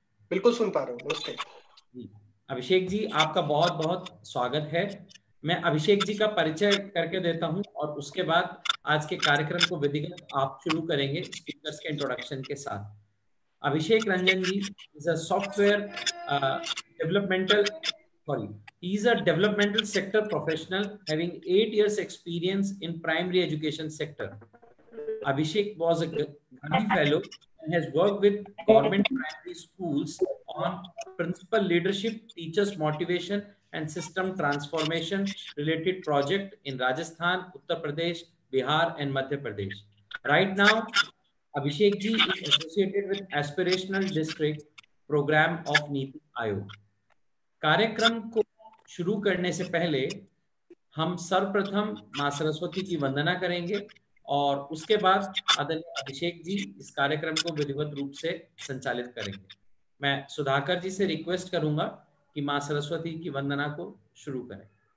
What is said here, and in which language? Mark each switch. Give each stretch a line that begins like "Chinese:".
Hindi: बिल्कुल सुन पा रहा हूँ। नमस्ते जी, अभिषेक जी आपका बहुत बहुत स्वागत है। मैं अभिषेक जी का परिचय करके देता हूं और उसके बाद आज के कार्यक्रम को विधिवत आप शुरू करेंगे स्पीकर्स के इंट्रोडक्शन के साथ।
English: Abhishek Ranjan ji is a software developmental, sorry, he is a developmental sector professional having 8 years experience in primary education sector. Abhishek was a Gandhi Fellow and has worked with government primary schools on principal leadership, teachers motivation and system transformation related project in Rajasthan, Uttar Pradesh, Bihar and Madhya Pradesh. Right now, Abhishek ji is associated with Aspirational District Program of NITI Aayog.
Hindi: कार्यक्रम को शुरू करने से पहले हम सर्वप्रथम मां सरस्वती की वंदना करेंगे और उसके बाद आदरणीय अभिषेक जी इस कार्यक्रम को विधिवत रूप से संचालित करेंगे। मैं सुधाकर जी से रिक्वेस्ट करूंगा कि मां सरस्वती की वंदना को शुरू करें।